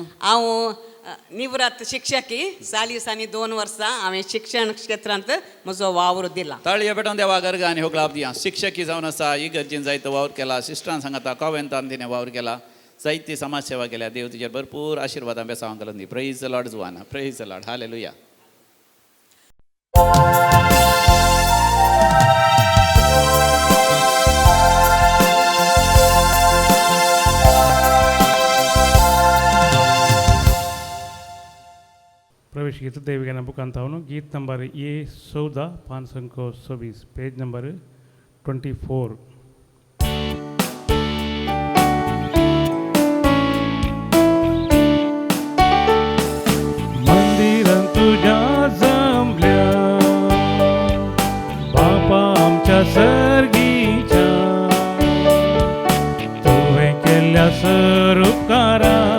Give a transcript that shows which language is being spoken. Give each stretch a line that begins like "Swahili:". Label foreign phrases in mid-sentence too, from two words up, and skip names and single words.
Konkani: हांव निवृत्त शिक्षकी. 40 आनी 2 वर्सां हांवें शिक्षण क्षेत्रांत म्हजो वावर दिला. ताळयो पेटोवन देवाक अर्गां आनी होगलाप दिया. शिक्षकी जावन आसा, इगर्जीन जायतो वावर केला, सिस्टरान सांगता, कॉवेंतान तिणें वावर केला. जायती समाज सेवा केल्या. देव तुझ्या भरपूर आशीर्वाद बेसांव घालून दी.
English: Praise the Lord जुवाना. Praise the Lord.
Konkani: हालेलुया. प्रवेश गीत देवगाना बुक
Kannada: ಅಂತ ಅವನು
Konkani: गीत नंबर ये 14,524
English: page number
Konkani: 24. मंदिरात तुझ्या जमल्या बापा आमच्या सर्गीच्या तुवे केल्या सरुकारा